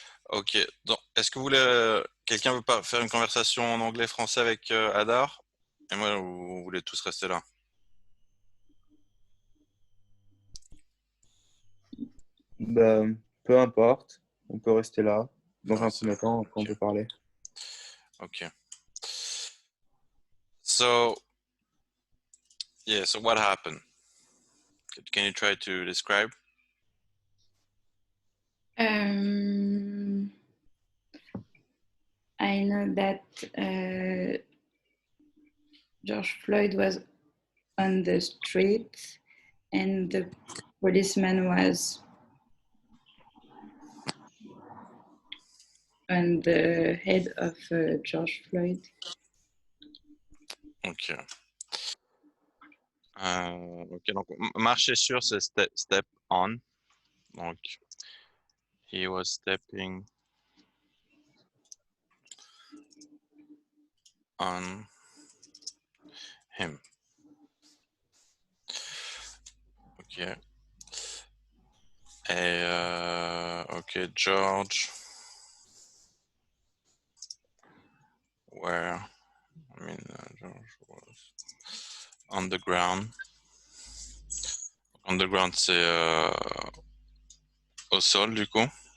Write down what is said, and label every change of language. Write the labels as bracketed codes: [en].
[fr] Ok, donc, est-ce que vous voulez, quelqu'un veut pas faire une conversation en anglais-français avec Adar? Et moi, vous voulez tous rester là? Bah, peu importe, on peut rester là. Dans Ouais, un premier temps, après on ok. peut parler. Ok. [en] So, yeah, so what happened? Can you try to describe? Um, I know that George Floyd was on the street and the policeman was on the head of George Floyd. Ok. [fr] Ok, donc marcher sur, c'est [en] step on. Donc, he was stepping on him. Ok. Et, ok, George, where, I mean, George was on the ground. On the ground, [fr] c'est au sol, du coup.